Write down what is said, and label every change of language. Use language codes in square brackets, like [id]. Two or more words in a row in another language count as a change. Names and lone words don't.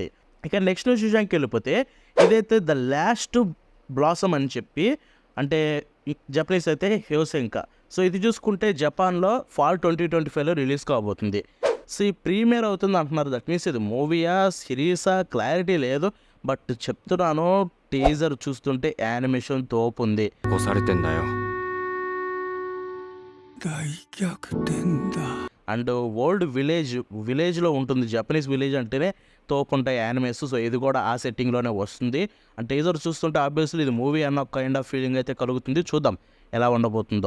[te] ఇక నెక్స్ట్ విషయానికి వెళ్ళిపోతే ఇదైతే ద లాస్ట్ బ్లాసమ్ అని చెప్పి, అంటే జపనీస్ అయితే హ్యోసెంకా. సో ఇది చూసుకుంటే జపాన్లో ఫాల్ 2025లో రిలీజ్ కాబోతుంది. సో ఈ ప్రీమియర్ అవుతుంది అంటున్నారు, [en] that means [te] ఇది మూవీయా సిరీసా క్లారిటీ లేదు, బట్ చెప్తున్నాను టీజర్ చూస్తుంటే యానిమేషన్ తోపు ఉంది. [ja] 押されてんだよ [en] and old village [te] ఉంటుంది, [en] Japanese village [te] అంటేనే తోపు ఉంటాయి యానిమేస్. సో ఇది కూడా ఆ సెట్టింగ్లోనే వస్తుంది. అండ్ టీజర్ చూస్తుంటే ఆబ్వియస్లీ ఇది మూవీ అన్న [en] kind of feeling [te] అయితే కలుగుతుంది, చూద్దాం ఎలా ఉండబోతుందో.